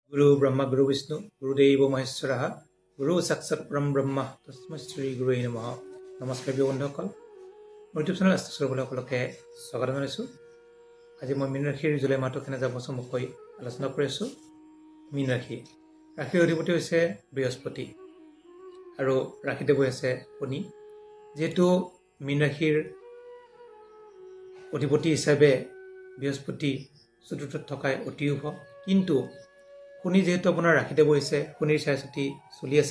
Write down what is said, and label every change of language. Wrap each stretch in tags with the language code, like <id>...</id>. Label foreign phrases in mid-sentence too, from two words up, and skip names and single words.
<sa>गुरु ब्रह्मा गुरु विष्णु गुरुदेव महेश्वरः गुरु साक्षात् परम ब्रह्म तस्मै श्री गुरुवे नमः।</sa> <as>नमस्कार बন্ধুসকল, ইউটিউব চেনেল সকলকে স্বাগত জনাইছোঁ। আজি মই মীন ৰাশিৰ জুলাই মাহটো কেনে যাব চমুকৈ আলোচনা কৰি আছোঁ। মীন ৰাশি ৰাশিৰ অধিপতি হৈছে বৃহস্পতি আৰু ৰাশিতে বহি আছে শনি। যেহেতু মীন ৰাশিৰ অধিপতি হিচাপে বৃহস্পতি চতুৰ্থত থকাই অতি শুভ, কিন্তু শনি যেহেতু আপোনাৰ ৰাশিতে বহিছে, শনিৰ ছায়াছতি চলি আছে।</as>